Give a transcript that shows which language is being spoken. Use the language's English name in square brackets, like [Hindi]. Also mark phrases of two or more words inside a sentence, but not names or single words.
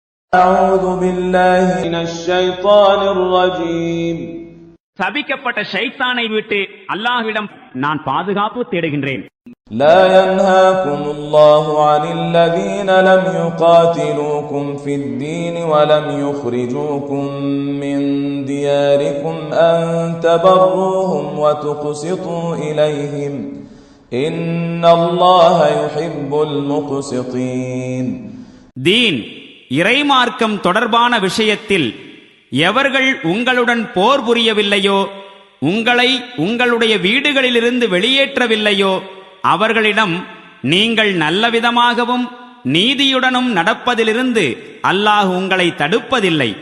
[Arabic] أعوذ بالله من الشيطان الرجيم. [Tamil] சபிக்கப்பட்ட ஷைத்தானை விட்டு அல்லாஹ்விடம் நான் பாதுகாப்பு தேடுகின்றேன். [Arabic] لا ينهاكم الله عن الذين لم يقاتلوكم في الدين ولم يخرجوكم من دياركم أن تبروهم وتقسطوا إليهم إن الله يحب المقسطين. [Tamil] தீன் இறைமார்க்கம் தொடர்பான விஷயத்தில் எவர்கள் உங்களுடன் போர் புரியவில்லையோ, உங்களை உங்களுடைய வீடுகளிலிருந்து வெளியேற்றவில்லையோ, அவர்களிடம் நீங்கள் நல்லவிதமாகவும் நீதியுடனும் நடப்பதிலிருந்து அல்லாஹ் உங்களை தடுப்பதில்லை.